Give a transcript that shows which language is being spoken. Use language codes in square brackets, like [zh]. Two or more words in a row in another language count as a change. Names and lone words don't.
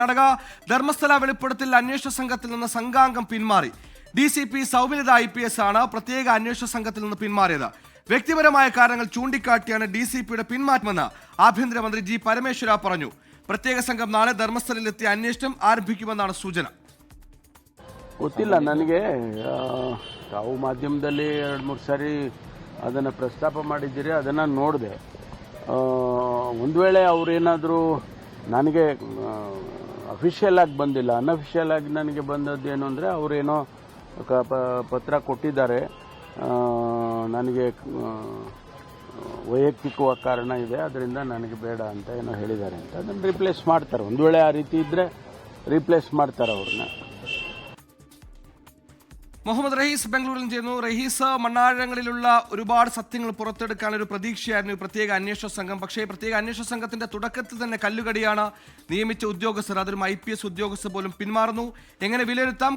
[ml] കർണാടക ധർമ്മസ്ഥല വെളിപ്പെടുത്തൽ അന്വേഷണ സംഘത്തിൽ നിന്ന് സംഘാംഗം പിന്മാറി. DCP സൗമ്യലത IPS ആണ് പ്രത്യേക അന്വേഷണ സംഘത്തിൽ നിന്ന് പിന്മാറിയത്. വ്യക്തിപരമായ കാരണങ്ങൾ ചൂണ്ടിക്കാട്ടിയാണ് DCPയുടെ പിന്മാറ്റമെന്ന് ആഭ്യന്തരമന്ത്രി G. പരമേശ്വര പറഞ്ഞു. പ്രത്യേക സംഘം നാളെ ധർമ്മസ്ഥലയിലെത്തി അന്വേഷണം ആരംഭിക്കുമെന്നാണ് സൂചന. [kn] ಗೊತ್ತಿಲ್ಲ ನನಗೆ ತಾವು ಮಾಧ್ಯಮದಲ್ಲಿ 2-3 ಸಾರಿ ಅದನ್ನು ಪ್ರಸ್ತಾಪ ಮಾಡಿದ್ದೀರಿ, ಅದನ್ನು ನೋಡಿದೆ. ಒಂದು ವೇಳೆ ಅವರೇನಾದರೂ ನನಗೆ ಅಫಿಷಿಯಲ್ ಆಗಿ ಬಂದಿಲ್ಲ, ಅನ್ಅಫಿಷಿಯಲ್ ಆಗಿ ನನಗೆ ಬಂದದ್ದೇನು ಅಂದರೆ ಅವರೇನೋ ಪತ್ರ ಕೊಟ್ಟಿದ್ದಾರೆ, ನನಗೆ ವೈಯಕ್ತಿಕವಾಗಿ ಕಾರಣ ಇದೆ, ಅದರಿಂದ ನನಗೆ ಬೇಡ ಅಂತ ಏನೋ ಹೇಳಿದ್ದಾರೆ ಅಂತ. ಅದನ್ನು ರೀಪ್ಲೇಸ್ ಮಾಡ್ತಾರೆ. ಒಂದು ವೇಳೆ ಆ ರೀತಿ ಇದ್ದರೆ ರೀಪ್ಲೇಸ್ ಮಾಡ್ತಾರೆ ಅವ್ರನ್ನ. [ml] മുഹമ്മദ് റഹീസ് ബംഗളൂരിൽ ചേർന്നു. റഹീസ്, മണ്ണാഴങ്ങളിലുള്ള ഒരുപാട് സത്യങ്ങൾ പുറത്തെടുക്കാൻ ഒരു പ്രതീക്ഷയായിരുന്നു പ്രത്യേക അന്വേഷണ സംഘം. പക്ഷേ പ്രത്യേക അന്വേഷണ സംഘത്തിന്റെ തുടക്കത്തിൽ തന്നെ കല്ലുകടിയാണ്. നിയമിച്ച ഉദ്യോഗസ്ഥർ, അതൊരു IPS ഉദ്യോഗസ്ഥർ പോലും പിന്മാറുന്നു. എങ്ങനെ വിലയിരുത്താം?